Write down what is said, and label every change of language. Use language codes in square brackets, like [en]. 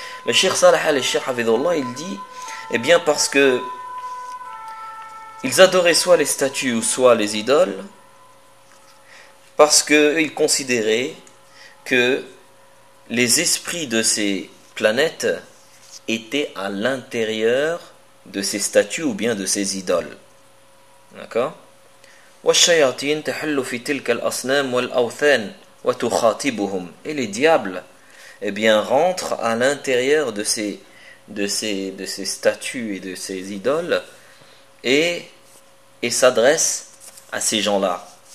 [fr] Le Cheikh Salah al-Cheikh Hafidhullah, il dit, eh bien parce que ils adoraient soit les statues ou soit les idoles, parce qu'ils considéraient que les esprits de ces planètes étaient à l'intérieur de ces statues ou bien de ces idoles. D'accord? [ar] والشياطين تحل في تلك الأصنام والأوثان وتخاطبهم. [fr] Et les diables, eh bien, rentrent à l'intérieur de ces statues et de ces idoles et s'adressent à ces gens-là.